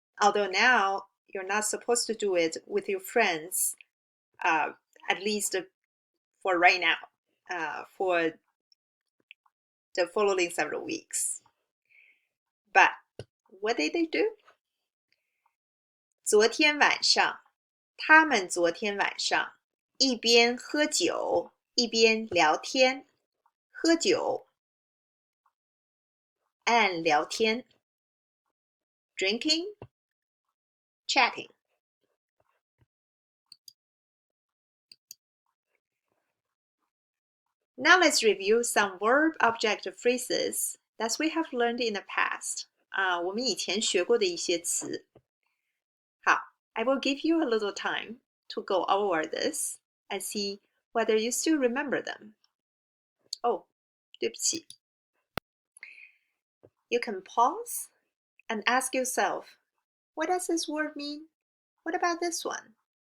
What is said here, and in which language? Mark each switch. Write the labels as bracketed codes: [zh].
[en] Although now you're not supposed to do it with your friends, at least for right now, for the following several weeks. But what did they do? [zh] 昨天晚上他们昨天晚上一边喝酒一边聊天。 [en] 喝酒 and 聊天 drinking, chatting. Now let's review some verb-object phrases that we have learned in the past. [zh] 我们以前学过的一些词。 [en] 好， I will give you a little time to go over this and see whether you still remember them. [zh] 哦，对不起。 [en] You can pause and ask yourself, what does this word mean? What about this one?